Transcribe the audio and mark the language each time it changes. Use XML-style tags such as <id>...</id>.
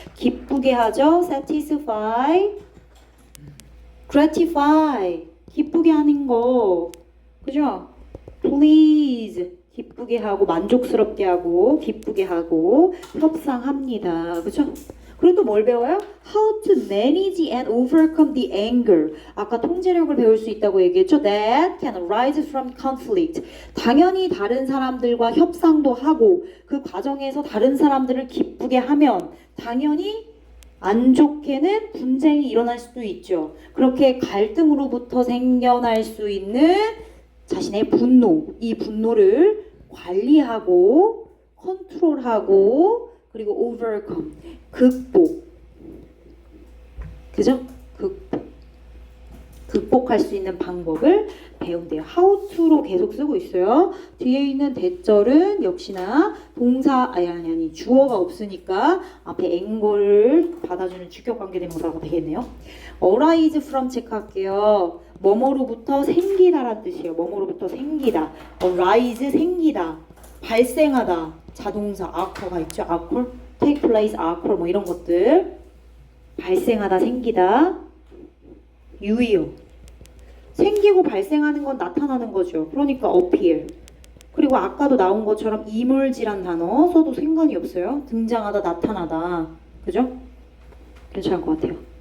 <ko>기쁘게 하죠. satisfy, gratify 기쁘게 하는 거. 그죠? please 기쁘게 하고 만족스럽게 하고 기쁘게 하고 협상합니다. 그죠? 그리고 또 뭘 배워요?</ko> <en>How to manage and overcome the anger.</en> <ko>아까 통제력을 배울 수 있다고 얘기했죠?</ko> <en>That can arise from conflict.</en> <ko>당연히 다른 사람들과 협상도 하고 그 과정에서 다른 사람들을 기쁘게 하면 당연히 안 좋게는 분쟁이 일어날 수도 있죠. 그렇게 갈등으로부터 생겨날 수 있는 자신의 분노, 이 분노를 관리하고 컨트롤하고 그리고 overcome, 극복. 그죠? 극복할 수 있는 방법을 배운대요. how to로 계속 쓰고 있어요. 뒤에 있는 대절은 역시나 동사 아니 주어가 없으니까 앞에 앵거를 받아주는 주격관계 대명사가 되겠네요. arise from 체크할게요. 뭐뭐로부터 생기다라는 뜻이에요. 뭐뭐로부터 생기다. arise 생기다. 발생하다. 자동사 occur가 있죠. occur, take place, occur 뭐 이런 것들. 발생하다, 생기다. 유의어. 생기고 발생하는 건 나타나는 거죠. 그러니까 appear. 그리고 아까도 나온 것처럼 emerge란 단어 써도 상관이 없어요. 등장하다, 나타나다. 그죠? 괜찮을 것 같아요.</ko>